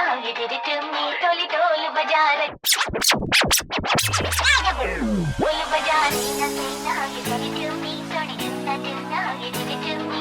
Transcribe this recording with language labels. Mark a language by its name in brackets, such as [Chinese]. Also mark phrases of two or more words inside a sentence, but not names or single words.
[English] you did it to me. [Hindi] Toli tol baja rahi. Tol baja rahi na say na [English] you did it to me. [Punjabi] Soni dinna dinna [English] you did it to me.